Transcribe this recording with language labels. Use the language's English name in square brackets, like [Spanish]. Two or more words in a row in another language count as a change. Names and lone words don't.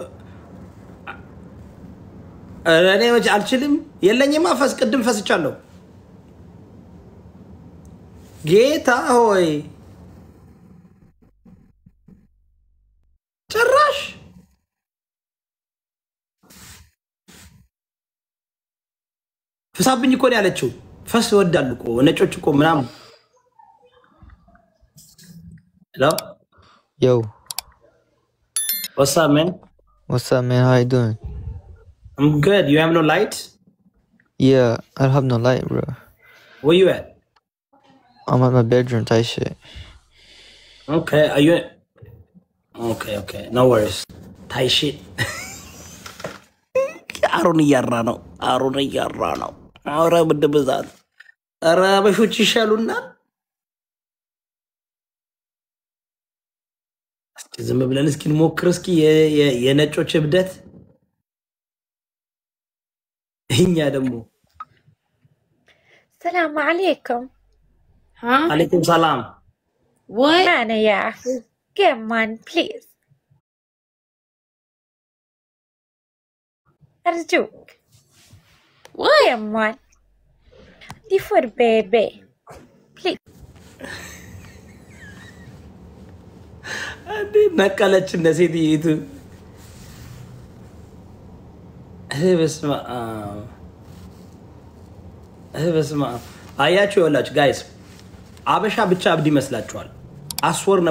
[Amharic] እኔ አልችልም የለኝም አፈስ ቅድም ፈስቻለሁ። ጌታ ሆይ ጭራሽ ፍሳብኝ እኮ ነው ያለችው። ፈስ ይወዳሉ እኮ ነጮች እኮ ምናምን። Hello? [English] Yo. What's up, man? What's up, man? How you doing? I'm good. You have no light? Yeah, I don't have no light, bro. Where you at? I'm at my bedroom type shit. Okay, are you... Okay. No worries. Thai shit. [Amharic] አሮን እያራ ነው። አረ ብድብዛት አረ በሾች ይሻሉናል። እስኪ ዝም ብለን እስኪ እንሞክር እስኪ የነጮች እብደት። እኛ ደግሞ [Arabic] السلام عليكم. [English] Huh? [Arabic] عليكم السلام። [English] What? [Arabic] أنا يا أخي. [English] Come on, please. أرجوك. What? Come on. دي for baby. Please. [Amharic] አንዴ ነቀለች እነ ሴትይቱ። በስመ አብ አያችሁ። ይኸውላችሁ ጋይስ አበሻ ብቻ እብድ ይመስላችኋል። አስወር ነን